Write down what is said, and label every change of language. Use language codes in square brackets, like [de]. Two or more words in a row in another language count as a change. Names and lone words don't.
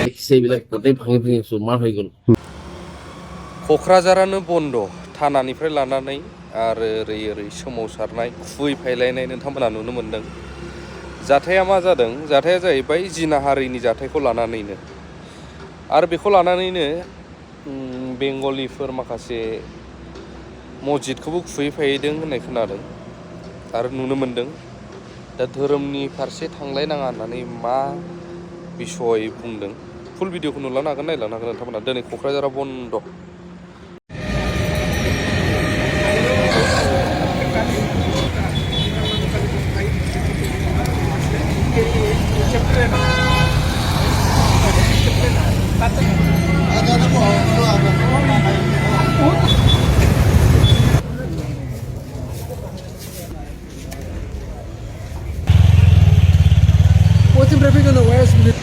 [as] দেখিছে এইবিলাক গোটেই ভাঙি ভাঙি চুৰমাৰ হৈ গ'ল। [brx] क'क्राझारानो बन्द' थानानिफ्राय लानानै आरो ओरै सोमावसारनाय खुबैफायलायनाय नोंथांमोना नुनो मोन्दों। जाथाया मा जादों? जाथाया जाहैबाय जिनाहारिनि जाथायखौ लानानैनो आरो बेखौ लानानैनो बेंगलिफोर माखासे मस्जिदखौबो खुबैफायदों होननाय खोनादों आरो नुनो मोन्दों। दा धोरोमनि फारसे थांलायनाङा होननानै मा बिसय बुंदों फुल भिडिअखौ नुलांनो हागोन, नायलांनो हागोन नोंथांमोना। दिनै क'क्राझारा बन्द'। [en] What's the traffic on the west?